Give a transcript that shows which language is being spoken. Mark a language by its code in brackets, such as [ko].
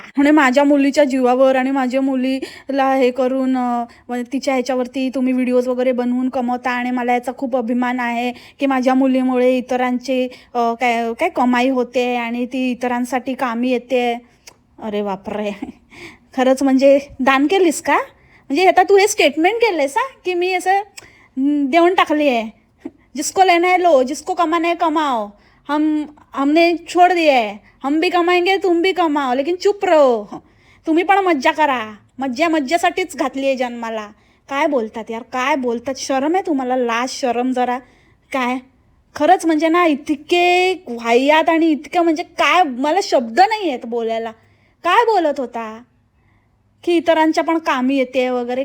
[mr] म्हणजे माझ्या मुलीच्या जीवावर आणि माझ्या मुलीला हे करून तिच्या ह्याच्यावरती तुम्ही व्हिडिओज वगैरे बनवून कमवता, आणि मला याचा खूप अभिमान आहे की माझ्या मुलीमुळे इतरांची काय कमाई होते आणि ती इतरांसाठी कामी येते. अरे बापरे, खरंच म्हणजे दान केलीस का. म्हणजे आता तू हे स्टेटमेंट केलंयस की मी असं देऊन टाकली आहे. [hi] जिसको लेना है लो, जिसको कमाना है कमाओ, हमने छोड़ दिया है, हम भी कमाएंगे तुम भी कमाओ, लेकिन चुप रहो. [mr] तुम्ही पण मज्जा करा. मज्जासाठीच घातली आहे जन्माला. काय बोलतात यार, काय बोलतात. शरम आहे तुम्हाला, लाज शरम जरा. काय खरंच म्हणजे ना, इतके वाह्यात आणि इतकं म्हणजे काय, मला शब्द नाही आहेत बोलायला. काय बोलत होता की इतरांच्या पण कामी येते वगैरे.